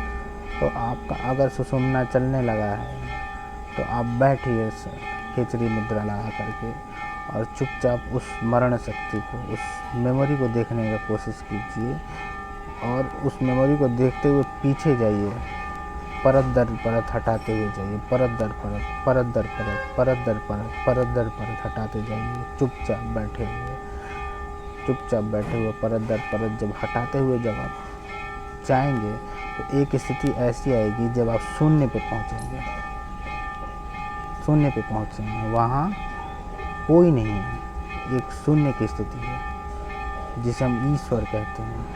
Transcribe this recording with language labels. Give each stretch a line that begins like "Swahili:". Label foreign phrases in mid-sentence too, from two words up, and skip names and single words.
Hindi: तो आपका अगर सुषुम्ना चलने लगा है तो आप बैठिए खेचरी मुद्रा लगा करके और चुपचाप उस स्मरण शक्ति को, उस मेमोरी को देखने की कोशिश कीजिए और उस मेमोरी को देखते हुए पीछे जाइए, परत दर परत हटाते हुए जाइए, परत दर परत, परत दर परत, परत दर परत, परत दर परत हटाते जाइए, चुपचाप बैठे हुए परत दर परत जब हटाते हुए जब आप जाएंगे तो एक स्थिति ऐसी आएगी जब आप शून्य पे पहुँचेंगे, वहाँ कोई नहीं है, एक शून्य की स्थिति है जिसे हम ईश्वर कहते हैं।